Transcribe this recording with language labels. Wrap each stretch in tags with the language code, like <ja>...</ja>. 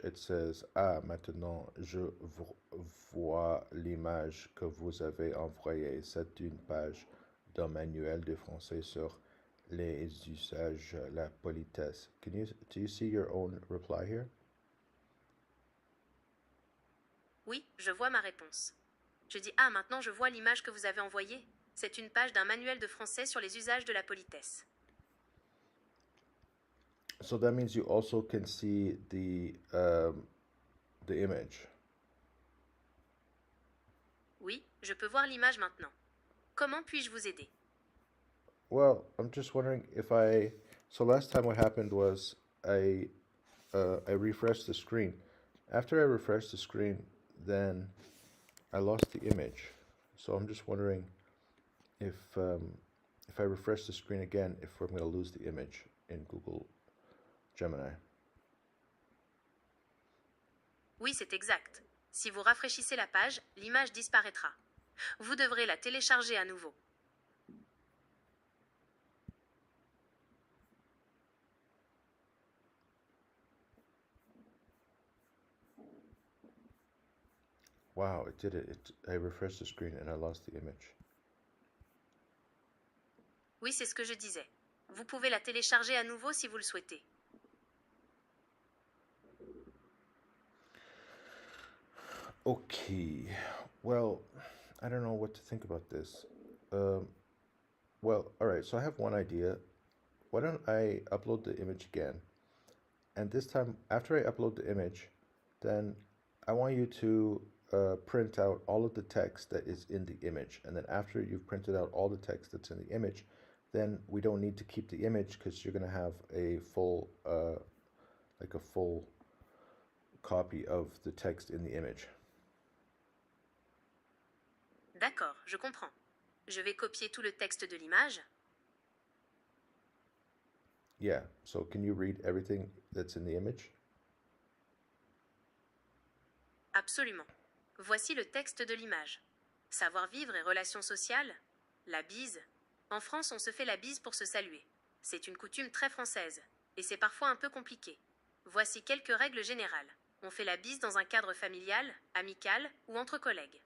<en>It says,</en> <fr>ah, maintenant vois l'image que vous avez envoyée. C'est une page d'un manuel de français sur les usages, la politesse.</fr> <en>Do you see your own reply here?</en> <fr>Oui, je vois ma réponse. Je dis ah, maintenant je vois l'image que vous avez envoyée. C'est une page d'un manuel de français sur les usages de la politesse.</fr> <en>So that means you also can see the image.</en> <fr>Oui, je peux voir l'image maintenant. Comment puis-je vous aider?</fr> <en>Well, I'm just wondering if I. So last time what happened was I refreshed the screen. After I refreshed the screen, then I lost the image. So I'm just wondering if I refresh the screen again, if I'm going to lose the image in Google Gemini.</en> <fr>Oui, c'est exact. Si vous rafraîchissez la page, l'image disparaîtra. Vous devrez la télécharger à nouveau.</fr> <en>Wow, it did it. I refreshed the screen and I lost the image.</en> <fr>Oui, c'est ce que je disais. Vous pouvez la télécharger à nouveau si vous le souhaitez.</fr> <en>Okay, well, I don't know what to think about this. Well, all right, so I have one idea. Why don't I upload the image again? And this time, after I upload the image, then I want you to print out all of the text that is in the image. And then after you've printed out all the text that's in the image, then we don't need to keep the image because you're going to have a full, like a full copy of the text in the image.</en> <fr>D'accord, je comprends. Je vais copier tout le texte de l'image.</fr> <en>Yeah, so can you read everything that's in the image?</en> <fr>Absolument. Voici le texte de l'image. Savoir-vivre et relations sociales. La bise. En France, on se fait la bise pour se saluer. C'est une coutume très française. Et c'est parfois un peu compliqué. Voici quelques règles générales. On fait la bise dans un cadre familial, amical ou entre collègues.</fr>